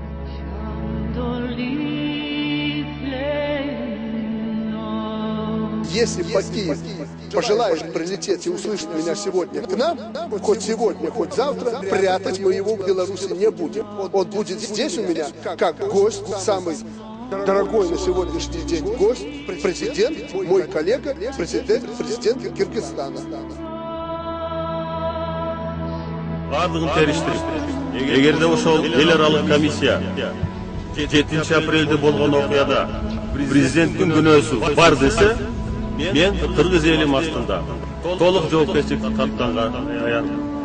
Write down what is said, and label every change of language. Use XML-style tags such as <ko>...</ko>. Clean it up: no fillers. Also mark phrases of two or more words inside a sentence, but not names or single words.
<ru>Если Бакиев пожелает прилететь и услышать меня сегодня к нам, хоть сегодня, хоть завтра, прятать мы его в Беларуси не будем. Он будет здесь у меня как гость, самый дорогой на сегодняшний день гость, президент, мой коллега, президент Кыргызстана.</ru> <ky>Бардығын териштирип, эгерде ошол эл аралык комиссия 7 апрелде болгон окуяда президенттин күнөөсү бар десе, мен кыргыз элим астында толук жоопкерчиликти тартканга даярмын.</ky>